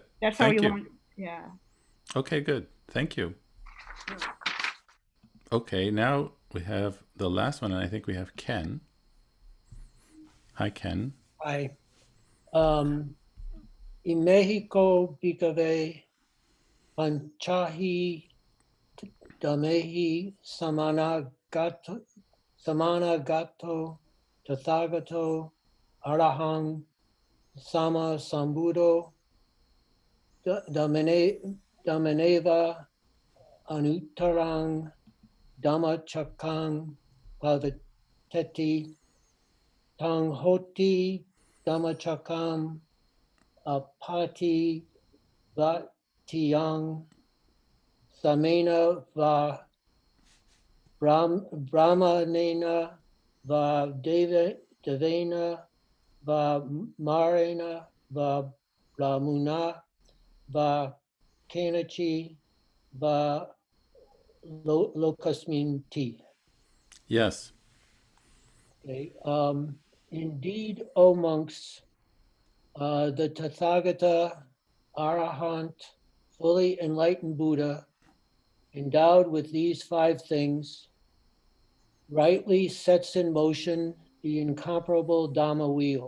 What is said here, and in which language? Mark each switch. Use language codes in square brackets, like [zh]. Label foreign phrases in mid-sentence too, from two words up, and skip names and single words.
[en] That's how you want. Yeah. Okay, good. Thank you. Okay, now we have the last one, and I think we have Ken. Hi, Ken. Hi. In Mexico, [pi] Bhikkhave Panchahi Dhamehi Samanagato Tathagato Arahang Sama Sambuddho Dhamaneva Anuttarang Dhammachakang Pavateti Tang Hoti Dhammachakam Apati Vatiyang Samena Va Brahmanena Va Devena Va Marena Va Brahmuna Va Kenachi Va lokasminti. [en] Yes. Okay. Indeed, O monks, the Tathagata, Arahant, fully enlightened Buddha, endowed with these 5 things, rightly sets in motion the incomparable Dhamma wheel.